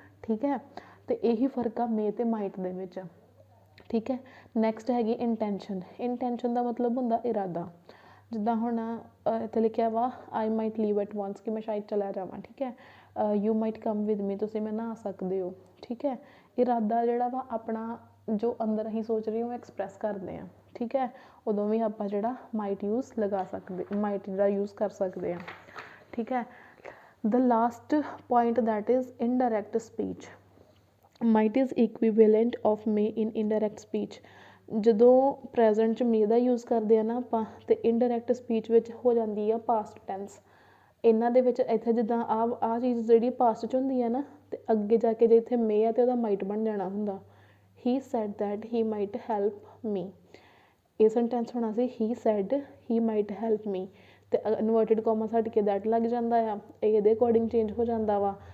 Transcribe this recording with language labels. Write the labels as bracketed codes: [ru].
[pa] ਠੀਕ ਹੈ, ਅਤੇ ਇਹੀ ਫਰਕ ਆ ਮੇ ਅਤੇ ਮਾਈਟ ਦੇ ਵਿੱਚ। ਠੀਕ ਹੈ, ਨੈਕਸਟ ਹੈਗੀ ਇੰਟੈਂਸ਼ਨ। ਇੰਟੈਂਸ਼ਨ ਦਾ ਮਤਲਬ ਹੁੰਦਾ ਇਰਾਦਾ, ਜਿੱਦਾਂ ਹੁਣ ਇੱਥੇ ਲਿਖਿਆ ਵਾ [en] I might leave at once, [pa] ਕਿ ਮੈਂ ਸ਼ਾਇਦ ਚਲਾ ਜਾਵਾਂ। ਠੀਕ ਹੈ, [en] you might come with me, [pa] ਤੁਸੀਂ ਮੇਰੇ ਨਾਲ ਆ ਸਕਦੇ ਹੋ। ਠੀਕ ਹੈ, ਇਰਾਦਾ ਜਿਹੜਾ ਵਾ ਆਪਣਾ, ਜੋ ਅੰਦਰ ਅਸੀਂ ਸੋਚ ਰਹੇ ਉਹ ਐਕਸਪ੍ਰੈਸ ਕਰਦੇ ਹਾਂ। ਠੀਕ [hi] ठीक है, उदों भी आप जिहड़ा माइट यूज़ लगा सकते, माइट जिहड़ा यूज़ कर सकते हैं, ठीक है। [en] The last point that is indirect speech. Might is equivalent of may in indirect speech. [pa] ਜਦੋਂ ਪ੍ਰੈਜ਼ੈਂਟ 'ਚ ਮੇ ਦਾ ਯੂਜ਼ ਕਰਦੇ ਆ ਨਾ ਆਪਾਂ, ਅਤੇ ਇਨਡਾਇਰੈਕਟ ਸਪੀਚ ਵਿੱਚ ਹੋ ਜਾਂਦੀ ਆ ਪਾਸਟ ਟੈਂਸ। ਇਹਨਾਂ ਦੇ ਵਿੱਚ ਇੱਥੇ ਜਿੱਦਾਂ ਆਹ ਚੀਜ਼ ਜਿਹੜੀ ਪਾਸਟ 'ਚ ਹੁੰਦੀ ਆ ਨਾ, ਅਤੇ ਅੱਗੇ ਜਾ ਕੇ ਜੇ ਇੱਥੇ ਮੇ ਆ ਤਾਂ ਉਹਦਾ ਮਾਈਟ ਬਣ ਜਾਣਾ ਹੁੰਦਾ। [en] he said that he might help me, [pa] ਇਹ ਸੈਂਟੈਂਸ ਹੋਣਾ ਸੀ [en] he said he might help me, [pa] ਅਤੇ ਇਨਵਰਟਿਡ ਕੋਮਾ ਛੱਡ ਕੇ ਦੈਟ ਲੱਗ ਜਾਂਦਾ ਆ, ਇਹ ਇਹਦੇ ਅਕੋਰਡਿੰਗ ਚੇਂਜ ਹੋ ਜਾਂਦਾ ਵਾ।